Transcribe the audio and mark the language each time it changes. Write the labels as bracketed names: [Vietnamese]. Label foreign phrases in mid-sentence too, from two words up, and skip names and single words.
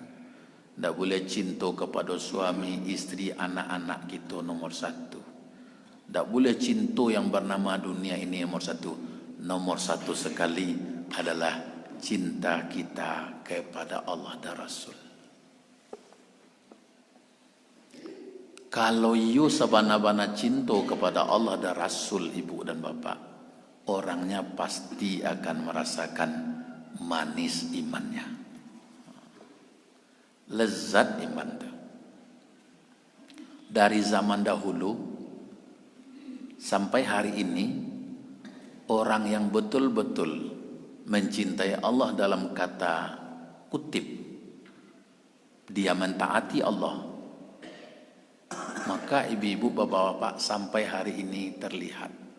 [Indonesian] Tidak boleh cinta kepada suami, istri, anak-anak kita nomor 1. Tidak boleh cinta yang bernama dunia ini nomor 1. Nomor 1 sekali adalah cinta kita kepada Allah dan Rasul. Kalau you sabana-bana cinta kepada Allah dan Rasul, ibu dan bapak, orangnya pasti akan merasakan manis imannya, lezat iman itu. Dari zaman dahulu sampai hari ini, orang yang betul-betul mencintai Allah dalam kata kutip, dia mentaati Allah, maka ibu-ibu bapak-bapak sampai hari ini terlihat.